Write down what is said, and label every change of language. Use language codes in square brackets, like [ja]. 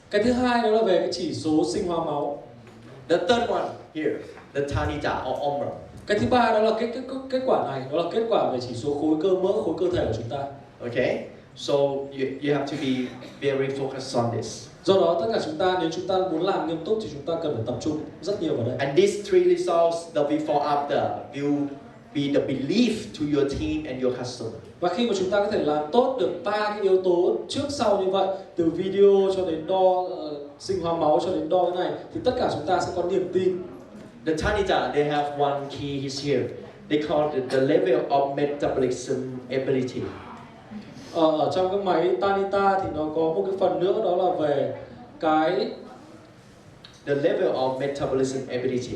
[vi] Cái thứ hai đó là về cái chỉ số sinh hóa máu. [en] The third one here, the Tanita or Omron. [vi] Cái thứ ba đó là kết quả này, đó là kết quả về chỉ số khối cơ mỡ, khối cơ thể của chúng ta. [en] Okay, so you have to be very focused on this. [vi] Do đó tất cả chúng ta, nếu chúng ta muốn làm nghiêm túc thì chúng ta cần phải tập trung rất nhiều vào đây. [en] And these three results, the before after, will be the belief to your team and your customer. [vi] Và khi mà chúng ta có thể làm tốt được ba cái yếu tố trước sau như vậy, từ video cho đến đo sinh hóa máu cho đến đo cái này, thì tất cả chúng ta sẽ có niềm tin. [en] The Tanita, they have one key is here. They call it the level of metabolism ability. [vi] Ở trong cái máy Tanita thì nó có một cái phần nữa, đó là về cái [en] the level of metabolism ability.